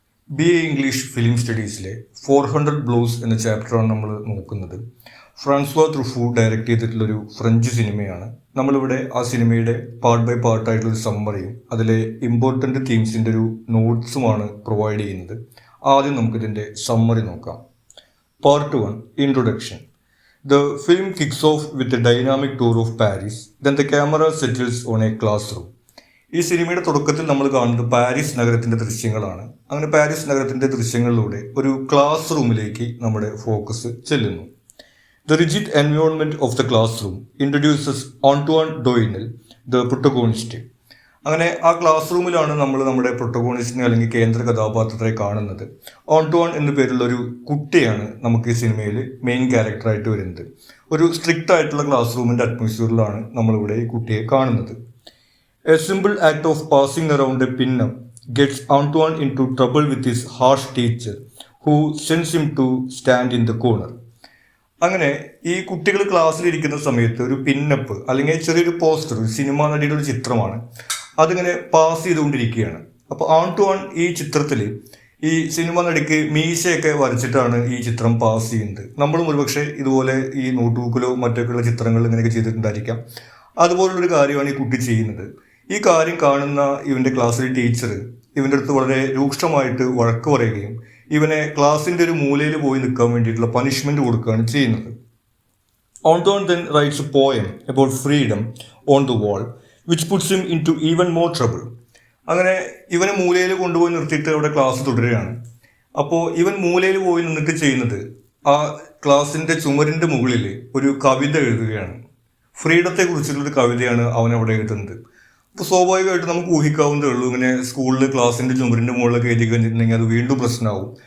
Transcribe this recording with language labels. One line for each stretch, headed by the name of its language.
Malayalam: BA English film സ്റ്റഡീസിലെ 400 blows എന്ന ചാപ്റ്ററാണ് നമ്മൾ നോക്കുന്നത്. ഫ്രാൻസ്വാ ട്രുഫു ഡയറക്റ്റ് ചെയ്തിട്ടുള്ളൊരു ഫ്രഞ്ച് സിനിമയാണ്. നമ്മളിവിടെ ആ സിനിമയുടെ പാർട്ട് ബൈ പാർട്ടായിട്ടുള്ളൊരു സമ്മറിയും അതിലെ ഇമ്പോർട്ടൻ്റ് തീംസിൻ്റെ ഒരു നോട്ട്സുമാണ് പ്രൊവൈഡ് ചെയ്യുന്നത്. ആദ്യം നമുക്കിതിൻ്റെ സമ്മറി നോക്കാം. Part 1 introduction.
English: The film kicks off with a dynamic tour of Paris. Then the camera settles on a classroom.
Malayalam: ഈ സിനിമയുടെ തുടക്കത്തിൽ നമ്മൾ കാണുന്നത് പാരീസ് നഗരത്തിന്റെ ദൃശ്യങ്ങളാണ്. അങ്ങനെ പാരീസ് നഗരത്തിന്റെ ദൃശ്യങ്ങളിലൂടെ ഒരു ക്ലാസ് റൂമിലേക്ക് നമ്മുടെ ഫോക്കസ് ചെല്ലുന്നു.
English: The rigid environment of the class room introduces Antoine Doinel, the protagonist.
Malayalam: അങ്ങനെ ആ ക്ലാസ് റൂമിലാണ് നമ്മൾ നമ്മുടെ പ്രൊട്ടഗോണിസ്റ്റിനെ അല്ലെങ്കിൽ കേന്ദ്ര കഥാപാത്രത്തെ കാണുന്നത്. ആന്റോൺ എന്ന പേരുള്ള ഒരു കുട്ടിയാണ് നമുക്ക് ഈ സിനിമയിൽ മെയിൻ ക്യാരക്ടറായിട്ട് വരുന്നത്. ഒരു സ്ട്രിക്റ്റ് ആയിട്ടുള്ള ക്ലാസ് റൂമിന്റെ അറ്റ്മോസ്ഫിയറിലാണ് നമ്മളിവിടെ ഈ കുട്ടിയെ കാണുന്നത്.
English: A simple act of passing around a pin-up gets Antoine into trouble with his harsh teacher, who sends him to stand in the corner.
Malayalam: അങ്ങനെ ഈ കുട്ടികൾ ക്ലാസ്സിലിരിക്കുന്ന സമയത്ത് ഒരു പിന്നപ്പ് അല്ലെങ്കിൽ ചെറിയൊരു പോസ്റ്റർ, ഒരു സിനിമാ നടിയുടെ ഒരു ചിത്രമാണ്, അതിങ്ങനെ പാസ് ചെയ്തുകൊണ്ടിരിക്കുകയാണ്. അപ്പോൾ ആന്റോൺ ഈ ചിത്രത്തിൽ ഈ സിനിമ നടിക്ക് മീശയൊക്കെ വരച്ചിട്ടാണ് ഈ ചിത്രം പാസ് ചെയ്യുന്നത്. നമ്മളും ഒരുപക്ഷെ ഇതുപോലെ ഈ നോട്ട് ബുക്കിലോ മറ്റൊക്കെയുള്ള ചിത്രങ്ങൾ ഇങ്ങനെയൊക്കെ ചെയ്തിട്ടുണ്ടായിരിക്കാം. അതുപോലുള്ളൊരു കാര്യമാണ് ഈ കുട്ടി ചെയ്യുന്നത്. ഈ കാര്യം കാണുന്ന ഇവൻ്റെ ക്ലാസ്സിലെ ടീച്ചർ ഇവൻ്റെ അടുത്ത് വളരെ രൂക്ഷമായിട്ട് വഴക്ക് പറയുകയും ഇവനെ ക്ലാസ്സിൻ്റെ ഒരു മൂലയിൽ പോയി നിൽക്കാൻ വേണ്ടിയിട്ടുള്ള പണിഷ്മെൻറ്റ് കൊടുക്കുകയാണ് ചെയ്യുന്നത്.
English: Anton then writes a poem about freedom on the wall, which puts him into even more trouble.
Malayalam: അങ്ങനെ ഇവനെ മൂലയിൽ കൊണ്ടുപോയി നിർത്തിയിട്ട് അവിടെ ക്ലാസ് തുടരുകയാണ്. അപ്പോൾ ഇവൻ മൂലയിൽ പോയി നിന്നിട്ട് ചെയ്യുന്നത് ആ ക്ലാസ്സിൻ്റെ ചുമരിൻ്റെ മുകളിൽ ഒരു കവിത എഴുതുകയാണ്. ഫ്രീഡത്തെ കുറിച്ചുള്ളൊരു കവിതയാണ് അവൻ അവിടെ എഴുതുന്നത്. അപ്പോൾ സ്വാഭാവികമായിട്ട് നമുക്ക് ഊഹിക്കാവുന്നതേ ഉള്ളൂ, ഇങ്ങനെ സ്കൂളിൽ ക്ലാസ്സിൻ്റെ ചുമരിൻ്റെ മുകളിലൊക്കെ എഴുതി കഴിഞ്ഞിട്ടുണ്ടെങ്കിൽ അത് വീണ്ടും പ്രശ്നമാവും.